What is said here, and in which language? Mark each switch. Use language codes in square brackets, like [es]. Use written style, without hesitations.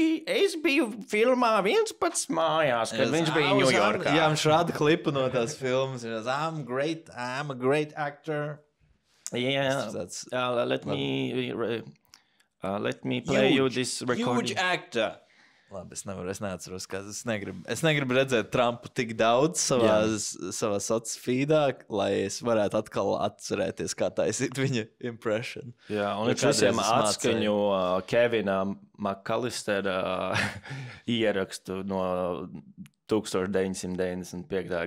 [lv] Es biju filmā 11 mājās, kad viņš bija Ņujorkā. Jā, viņš rāda klipu no tās filmas. [en] I'm a great actor. Yeah, let me play you this recording. Huge actor. [lv] Labi, es neatceros, kā es negribu redzēt Trumpu tik daudz savā sociālā feedā, lai es varētu atkal atcerēties, kā taisīt viņa impression. Jā, un viņš visiem atskaņu Kevinam McAllistera ierakstu no 1995.